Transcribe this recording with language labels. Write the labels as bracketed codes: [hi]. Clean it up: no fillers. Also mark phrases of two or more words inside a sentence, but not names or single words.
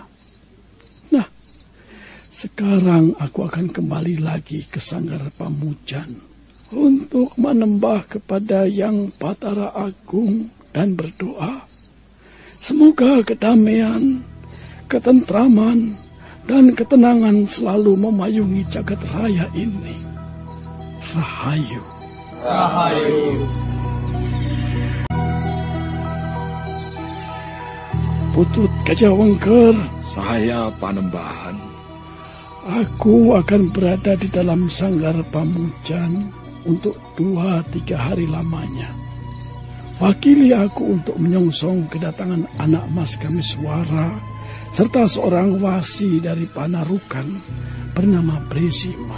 [id] Nah, sekarang aku akan kembali lagi ke Sanggar Pamujan untuk menembah kepada Yang Batara Agung dan berdoa, semoga kedamaian, ketentraman, dan ketenangan selalu memayungi jagat raya ini. Rahayu. Rahayu. Putut Gajah Wengker, Saya Panembahan. aku akan berada di dalam Sanggar Pamujan untuk 2-3 hari lamanya. Wakili aku untuk menyongsong kedatangan anak Mas Kameswara serta seorang wasi dari Panarukan bernama Bresima.